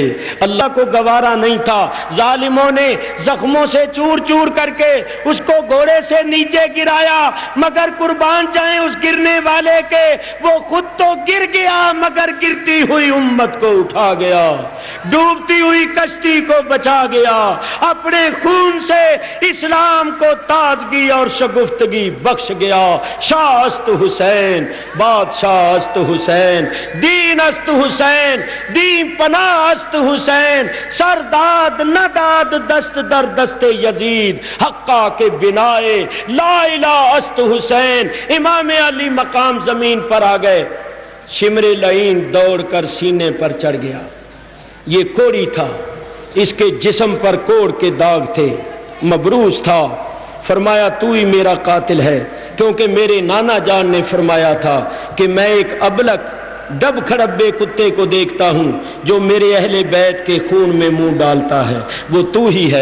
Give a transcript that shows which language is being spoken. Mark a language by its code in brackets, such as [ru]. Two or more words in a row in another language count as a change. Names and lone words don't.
[ur] اللہ کو گوارا نہیں تھا، ظالموں نے زخموں سے چور چور کر کے اس کو گھوڑے سے نیچے گرایا، مگر قربان جائیں اس گرنے والے کے، وہ خود تو گر گیا مگر گرتی ہوئی امت کو اٹھا گیا، ڈوبتی ہوئی کشتی کو بچا گیا، اپنے خون سے اسلام کو تازگی اور شگفتگی بخش گیا۔ [fa] شاہ است حسین، بادشاہ است حسین، دین است حسین، دین پناہ است حسین، سرداد نداد دست در دست یزید، حقا کے بنائے [ar] لا الہ [fa] است حسین۔ [ur] امام علی مقام زمین پر آ گئے، شمر لعین دوڑ کر سینے پر چڑھ گیا۔ یہ کوڑی تھا، اس کے جسم پر کوڑ کے داغ تھے، مبروز تھا۔ فرمایا تو ہی میرا قاتل ہے، کیونکہ میرے نانا جان نے فرمایا تھا کہ میں ایک ابلک ڈب کھڑبے کتے کو دیکھتا ہوں جو میرے اہل بیت کے خون میں منہ ڈالتا ہے، وہ تو ہی ہے۔